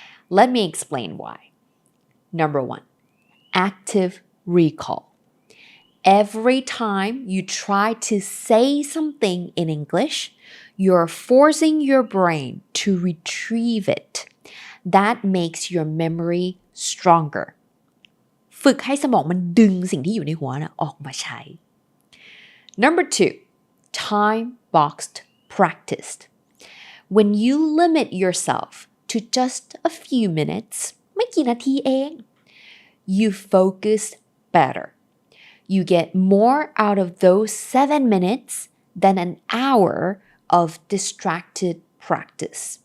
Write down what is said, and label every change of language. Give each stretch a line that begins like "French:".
English: Let me explain why. Number 1, active recall. Every time you try to say something in English, you're forcing your brain to retrieve it. That makes your memory stronger.
Thai: ฝึกให้สมองมันดึงสิ่งที่อยู่ในหัวออกมาใช้
English: Number 2, time-boxed practice. When you limit yourself to just a few minutes,
Thai: ไม่กี่นาทีเอง
English: you focus better. You get more out of those 7 minutes than an hour of distracted practice.